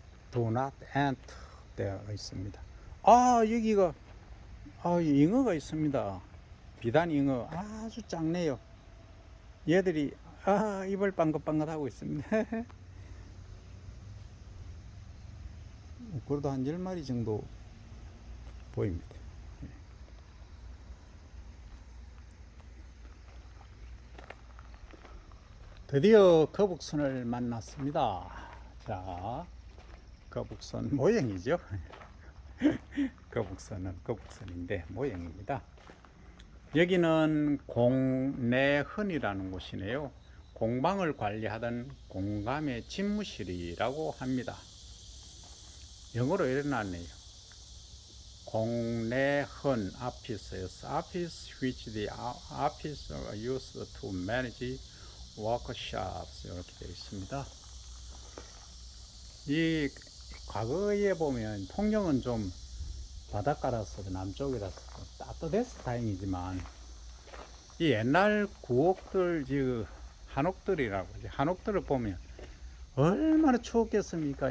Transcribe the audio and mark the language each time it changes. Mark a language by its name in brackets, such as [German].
[English] Do not enter [Korean] 되어 있습니다. 여기가 잉어가 있습니다. 비단 잉어 아주 작네요. 얘들이 입을 빵긋빵긋하고 있습니다. 그래도 한 10마리 정도 보입니다. 드디어 거북선을 만났습니다. 자, 거북선 모형이죠. 거북선은 거북선인데 모형입니다. 여기는 공내헌이라는 곳이네요. 공방을 관리하던 공감의 집무실이라고 합니다. 영어로 이렇게 나왔네요. [English] 공내헌 office에서 office which the officer used to manage workshops, [Korean] 이렇게 되어 있습니다. 이 과거에 보면 통영은 좀 바닷가라서 남쪽이라서 따뜻해서 다행이지만 이 옛날 구옥들, 즉 한옥들이라고, 한옥들을 보면 얼마나 추웠겠습니까?